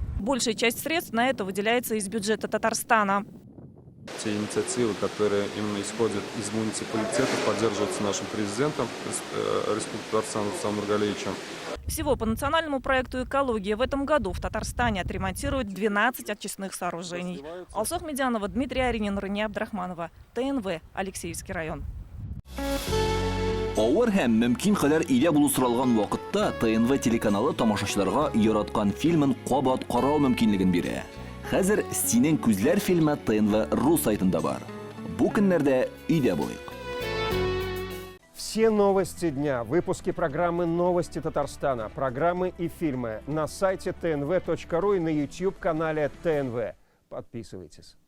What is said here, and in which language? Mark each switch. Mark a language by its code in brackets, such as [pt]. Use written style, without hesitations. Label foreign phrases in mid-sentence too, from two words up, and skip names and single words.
[ru] Большая часть средств на это выделяется из бюджета Татарстана. Те инициативы, которые именно исходят из муниципалитетов, поддерживаются нашим президентом Республики Татарстан Рустамом Нургалиевичем. Всего по национальному проекту «Экология» в этом году в Татарстане отремонтируют 12 очистных сооружений. Алсох Медянова, Дмитрий Аринин, Рания Абдрахманова. ТНВ. Алексеевский район. [tt] Авыр һәм мөмкин кадәр илә булу соралган вакытта ТНВ телеканалы тамашачыларга яраткан фильмын кабат карау мөмкинлеген бирә. Хәзер «Синең күзләр» фильмы ТНВ.ру сайтында бар. Бу көннәрдә өйдә булыйк. [ru] Все новости дня, выпуски программы «Новости Татарстана», программы и фильмы на сайте tnv.ru и на YouTube-канале ТНВ. Подписывайтесь.